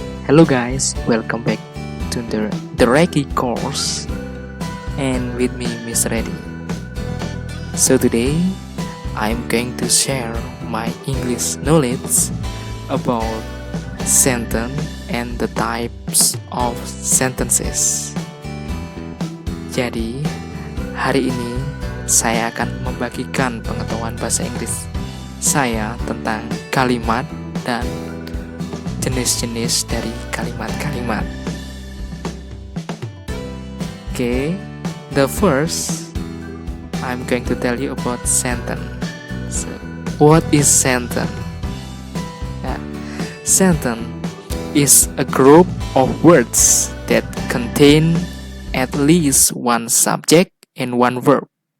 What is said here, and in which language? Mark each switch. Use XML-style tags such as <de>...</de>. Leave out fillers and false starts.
<en>Hello guys, welcome back to the Reiki course and with me Miss Reddy. So today I'm going to share my English knowledge about sentence and the types of sentences.</en> <id>Jadi hari ini saya akan membagikan pengetahuan bahasa Inggris saya tentang kalimat dan jenis-jenis dari kalimat-kalimat.</id> <en>Okay, the first I'm going to tell you about sentence. So, what is sentence? Sentence is a group of words that contain at least one subject and one verb.</en>